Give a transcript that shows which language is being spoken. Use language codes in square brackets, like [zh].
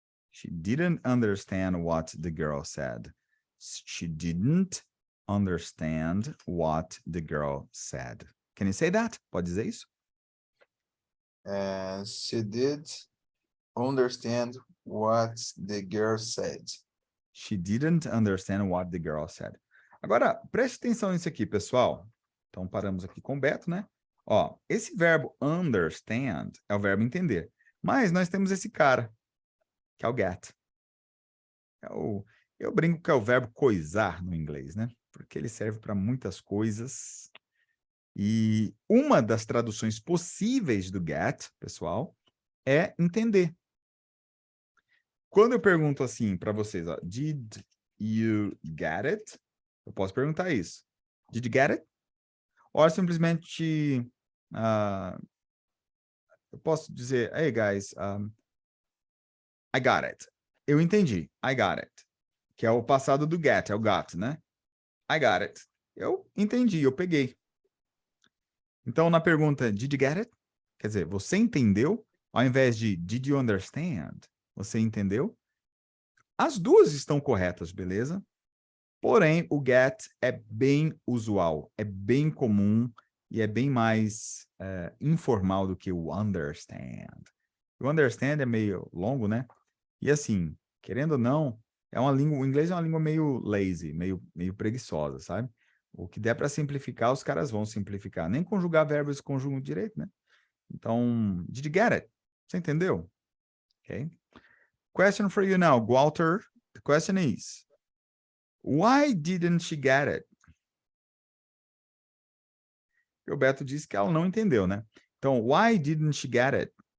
[en] She didn't understand what the girl said. She didn't understand what the girl said. Can you say that? [pt] Pode dizer isso? [en] She did understand what the girl said. She didn't understand what the girl said. [pt] Agora, preste atenção nisso aqui, pessoal. Então, paramos aqui com o Beto, né? Ó, esse verbo understand é o verbo entender. Mas nós temos esse cara, que é o get. Eu brinco que é o verbo coisar no inglês, né? Porque ele serve para muitas coisas. E uma das traduções possíveis do get, pessoal, é entender. Quando eu pergunto assim para vocês, ó, [en] did you get it? [pt] Eu posso perguntar isso. [en] Did you get it? [pt] Ou simplesmente eu posso dizer, [en] hey guys, I got it. [pt] Eu entendi. [en] I got it. [pt] Que é o passado do get, é o got, né? [en] I got it. [pt] Eu entendi, eu peguei. Então, na pergunta, [en] did you get it? [pt] Quer dizer, você entendeu? Ao invés de [en] did you understand? [pt] Você entendeu? As duas estão corretas, beleza? Porém, o get é bem usual, é bem comum e é bem mais informal do que o understand. O understand é meio longo, né? E assim, querendo ou não, o inglês é uma língua meio lazy, meio preguiçosa, sabe? O que der para simplificar, os caras vão simplificar. Nem conjugar verbos conjugam direito, né? Então, [en] did you get it? [pt] Você entendeu? Okay. [en] Question for you now, Walter. The question is, why didn't she get it? [pt] O Beto disse que ela não entendeu, né? [en] Então, why didn't she get it?